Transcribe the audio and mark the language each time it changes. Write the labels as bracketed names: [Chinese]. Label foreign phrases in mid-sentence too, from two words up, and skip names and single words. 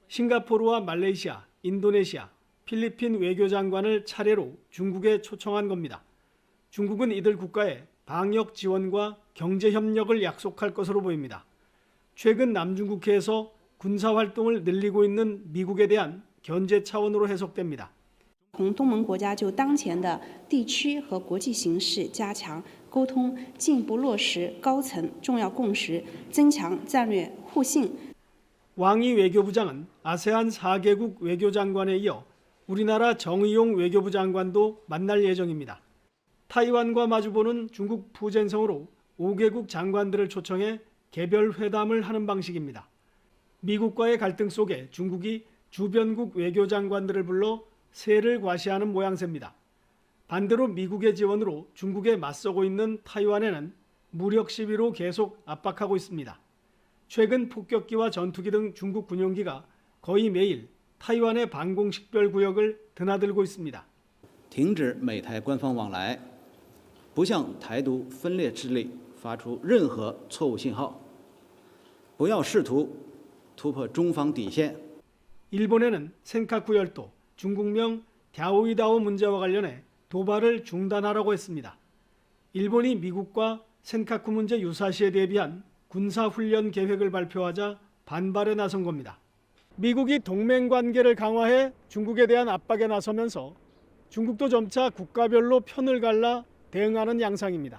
[Korean] 싱가포르와 말레이시아, 인도네시아, 필리핀 외교장관을 차례로 중국에 초청한 겁니다. 중국은 이들 국가에 방역 지원과 경제 협력을 약속할 것으로 보입니다. 최근 남중국해에서 군사 활동을 늘리고 있는 미국에 대한 견제 차원으로 해석됩니다. [Chinese] 同东盟国家就当前的地区和国际形势加强沟通，进一步落实高层重要共识，增强战略互信。 [Korean] 왕이 외교부장은 아세안 4개국 외교장관에 이어 우리나라 정의용 외교부 장관도 만날 예정입니다. 타이완과 마주보는 중국 푸젠성으로 5개국 장관들을 초청해 개별 회담을 하는 방식입니다. 미국과의 갈등 속에 중국이 주변국 외교장관들을 불러 세를 과시하는 모양새입니다. 반대로 미국의 지원으로 중국에 맞서고 있는 타이완에는 무력 시위로 계속 압박하고 있습니다. 최근 폭격기와 전투기 등 중국 군용기가 거의 매일 타이완의 방공식별 구역을 드나들고 있습니다. [Chinese] 停止美台官方往来，不向台独分裂势力发出任何错误信号，不要试图突破中方底线。 [Korean] 일본에는 센카쿠 열도, 중국명 갸오이다오 문제와 관련해 도발을 중단하라고 했습니다. 일본이 미국과 센카쿠 문제 유사시에 대비한 군사훈련 계획을 발표하자 반발에 나선 겁니다. 미국이 동맹 관계를 강화해 중국에 대한 압박에 나서면서 중국도 점차 국가별로 편을 갈라 대응하는 양상입니다.